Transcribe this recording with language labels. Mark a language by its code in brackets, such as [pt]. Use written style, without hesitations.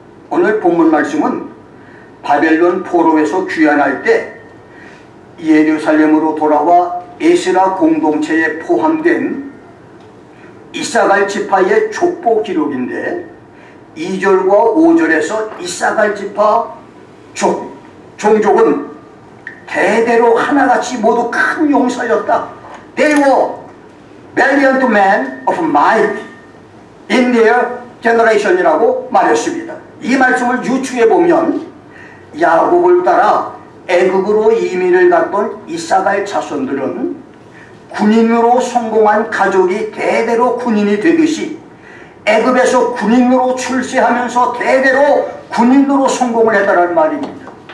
[ko] 오늘 본문 말씀은 바벨론 포로에서 귀환할 때 예루살렘으로 돌아와 에스라 공동체에 포함된 이사갈 지파의 족보 기록인데 2절과 5절에서 이사갈 지파 종족은 대대로 하나같이 모두 큰 용사였다. [en] They were valiant men of might in their generation [ko] 이라고 말했습니다. 이 말씀을 유추해 보면 야곱을 따라 애굽으로 이민을 갔던 이사갈 자손들은 군인으로 성공한 가족이 대대로 군인이 되듯이 애굽에서 군인으로 출세하면서 대대로 군인으로 성공을 했다는 말입니다.